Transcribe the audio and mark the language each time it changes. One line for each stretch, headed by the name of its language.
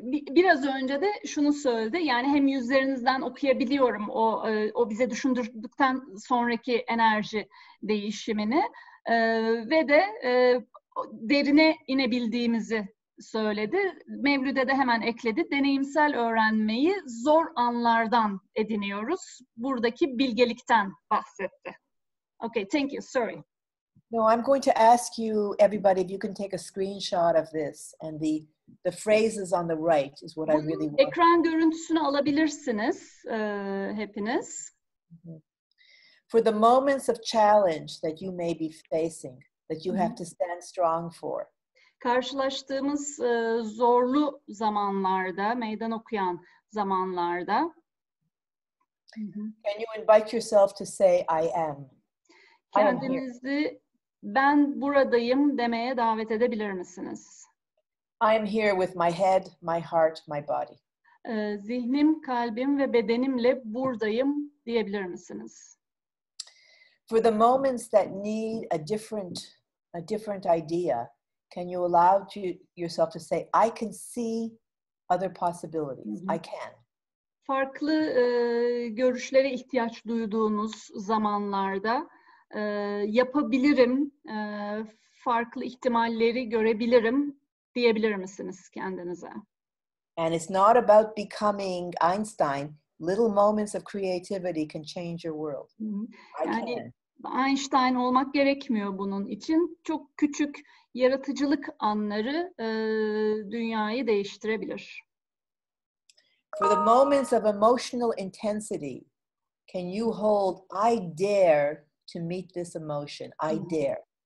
Turkish: Biraz önce de şunu söyledi. Yani hem yüzlerinizden okuyabiliyorum o bize düşündürdükten sonraki enerji değişimini. Ve de derine inebildiğimizi söyledi. Mevlüt'e de hemen ekledi. Deneyimsel öğrenmeyi zor anlardan ediniyoruz. Buradaki bilgelikten bahsetti.
English: Okay, thank you. Sorry. No, I'm going to ask you, everybody, if you can take a screenshot of this. And the phrases on the right is what I really want.
Turkish: Ekran görüntüsünü alabilirsiniz hepiniz.
English: For the moments of challenge that you may be facing, that you have to stand strong for.
Turkish: Karşılaştığımız zorlu zamanlarda, meydan okuyan zamanlarda.
English: Can you invite yourself to say, I am?
Turkish: Kendinizi ben buradayım demeye davet edebilir misiniz?
English: I am here with my head, my heart, my body.
Turkish: Zihnim, kalbim ve bedenimle buradayım diyebilir misiniz?
English: For the moments that need a different idea, can you allow yourself to say, I can see other possibilities. I can.
Turkish: Farklı görüşlere ihtiyaç duyduğunuz zamanlarda yapabilirim, farklı ihtimalleri görebilirim diyebilir misiniz kendinize?
English: And it's not about becoming Einstein. Little moments of creativity can change your world.
Turkish: Yani Einstein olmak gerekmiyor bunun için. Çok küçük yaratıcılık anları dünyayı değiştirebilir.
English: For the moments of emotional intensity, can you hold, I dare to meet this emotion. I dare.